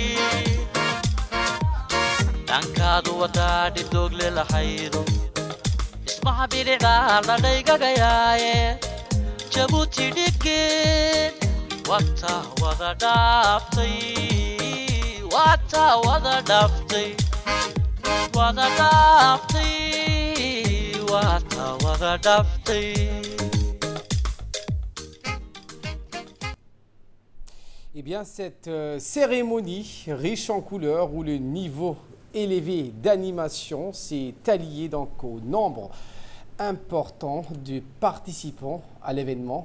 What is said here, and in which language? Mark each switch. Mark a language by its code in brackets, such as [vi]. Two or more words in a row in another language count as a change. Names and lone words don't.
[so] dhankaadu wadaadhi doogle lahaydo dhismaha bilicdaa la dhaygagayaaye jabuuti dhigin wata wada dhaaftay wata wada dhaaftay wada dhaaftay wata wada dhaaftay. [fr] Eh bien, cette cérémonie riche en couleurs où le niveau élevé d'animation s'est allié donc au nombre important de participants à l'événement.